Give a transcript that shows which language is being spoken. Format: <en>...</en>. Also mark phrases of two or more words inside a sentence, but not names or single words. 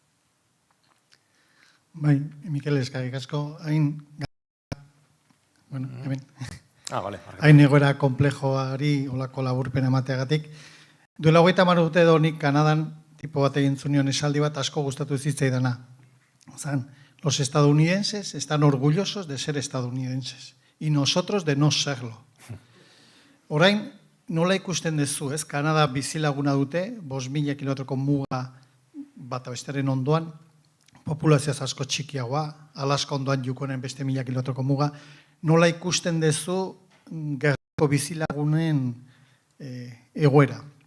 <eu>Bai, Mikel eskerrik asko, hain hemen. Vale. Hain egoera komplejoari olako laburpen emateagatik. Duela 30 urte edo nik Kanadan tipo bat egin zunion esaldi bat asko gustatu zitzaidana. Zan,</eu> <es>los estadounidenses están orgullosos de ser estadounidenses y nosotros de no serlo.</es> <eu>Orain, nola ikusten duzu, ez? Kanada bizilaguna dute, 5.000 kilometroko muga bat besteren ondoan, populazioaz asko txikiagoa, Alaska ondoan jukonen beste 1.000 kilometroko muga, nola ikusten duzu gerrako bizilagunen egoera?</eu>